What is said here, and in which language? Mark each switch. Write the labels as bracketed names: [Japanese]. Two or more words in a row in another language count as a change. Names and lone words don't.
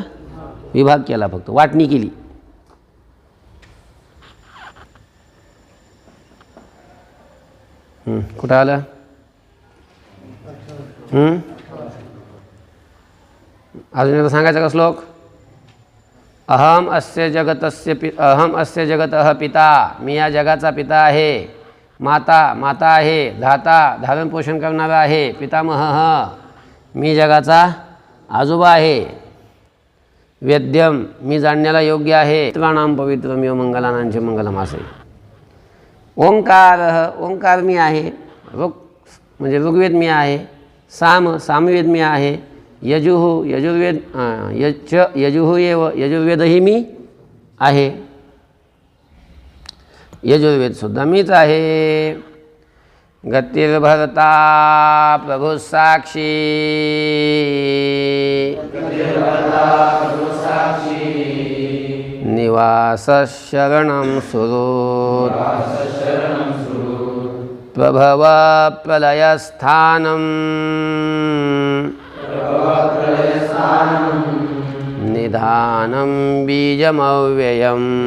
[Marathi] विभाग केला, फक्त वाटणी केली. कुठं आलं? अजून एकदा सांगायचा का श्लोक? [Sanskrit] अहम अस्य जगतः पिता, [Marathi] मी या जगाचा पिता आहे. माता आहे. धाता धारण पोषण करणारा आहे. पितामह, मी जगाचा आजोबा आहे. वेद्यम मी जाणण्याला योग्य आहे. [Sanskrit] पितॄणां पवित्रमिव [Marathi] मंगलानांचे मंगलम असे. ओंकार, ओंकार मी आहे. म्हणजे ऋग्वेद मी आहे. सामवेद मी आहे. [Sanskrit] यजुर्वेद यजुः एव, [Marathi] यजुर्वेदही मी आहे. यजुर्वेदसुद्धा मीच आहे. [Sanskrit] गतिर्भर्ता प्रभु साक्षी, निवासशरणं सुहृत्, प्रभव प्रलयस्थानं, निधानं बीजमव्ययम्.